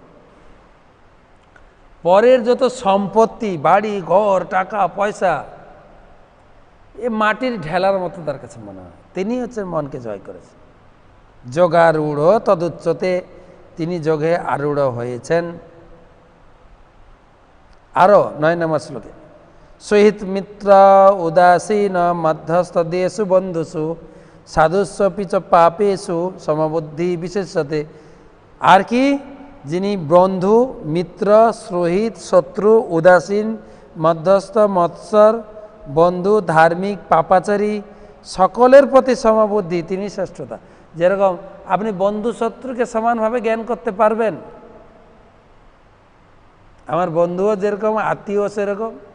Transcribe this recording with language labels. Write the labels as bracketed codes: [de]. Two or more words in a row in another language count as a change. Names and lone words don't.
[bn] পরের যত সম্পত্তি, বাড়ি ঘর, টাকা পয়সা, এ মাটির ঢেলার মতো তার কাছে মনে হয়। তিনি হচ্ছেন মনকে জয় করেছেন। [sa] যোগারূঢ় তদুচ্চতে, [bn] তিনি যোগে আরূঢ় হয়েছেন। আরো 9 নম্বর শ্লোকে, [sa] সহিত মিত্র উদাসীন মধ্যস্থদেশু বন্ধুষু সাধুস্বপি চ পাপেষু সমবুদ্ধি বিশেষতে। [bn] আর কি? যিনি বন্ধু, মিত্র, সহিত, শত্রু, উদাসীন, মধ্যস্থ, মৎসর, বন্ধু, ধার্মিক, পাপাচারী, সকলের প্রতি সমবুদ্ধি, তিনি শ্রেষ্ঠতা। যেরকম আপনি বন্ধু শত্রুকে সমানভাবে জ্ঞান করতে পারবেন, আমার বন্ধুও যেরকম, আত্মীয় সেরকম।